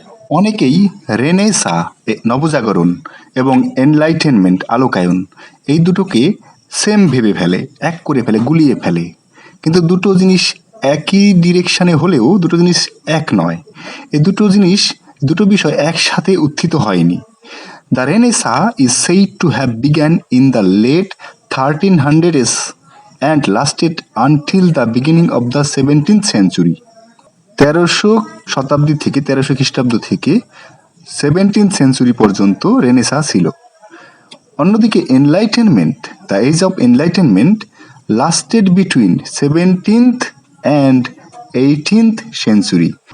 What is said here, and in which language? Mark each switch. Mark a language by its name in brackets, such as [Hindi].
[Bangla] অনেকেই রেনেসা নবজাগরণ এবং এনলাইটেনমেন্ট আলোকায়ন এই দুটোকে সেম ভেবে ফেলে, এক করে ফেলে, গুলিয়ে ফেলে। কিন্তু দুটো জিনিস একই ডিরেকশনে হলেও দুটো জিনিস এক নয়। এই দুটো বিষয় একসাথে উত্থিত হয়নি। [English] The Renaissance is said to have begun in the late 1300s and lasted until the beginning of the 17th century. [Bangla] 1300 থেকে 1300 খ্রিস্টাব্দ থেকে 17th সেঞ্চুরি পর্যন্ত রেনেসা ছিল। অন্যদিকে [English] Enlightenment, the age of enlightenment lasted between 17th and 18th century.